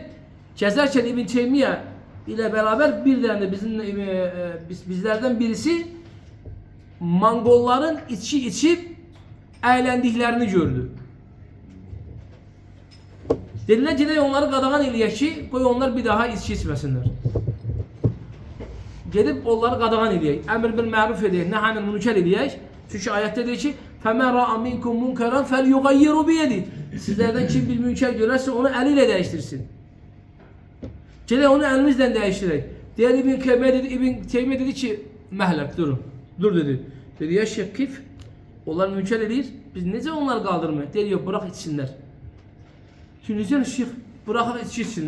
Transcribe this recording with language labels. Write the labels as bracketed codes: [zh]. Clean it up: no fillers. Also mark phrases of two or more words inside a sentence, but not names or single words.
[az] Gəzərkən İbn Teymiyə ilə bərabər bir dənə de bizlərdən birisi Monqolların içki içib əyləndiklərini gördü. Dedilər, gedək onları qadağan eləyək ki, qoy onlar bir daha içki içməsinlər. Gedib onları qadağan eləyək, [ar] أمر بالمعروف [az] edək, [ar] نهي منكر [az] eləyək. Çünki ayətdə deyir ki, [ar] فَمَنْ رَأَ مِنْكُمْ مُنْكَرًا فَلْيُغَيِّرُ بِيَدِهِ. [az] Sizlərdən kim bir münker görərsə onu əli ilə dəyişdirsin. Gedək onu əlimizlə dəyişdirək. Deyər İbn Teymiyyə dedi ki, məhlək, durun. Dur dedi. Dedi, ya şəkkif, onlar münker eləyir, biz necə onları qaldırmayıq? Deyir, yox, bıraq içsinlər. Tünizyan şeyx, bıraxaq içki içsinlər.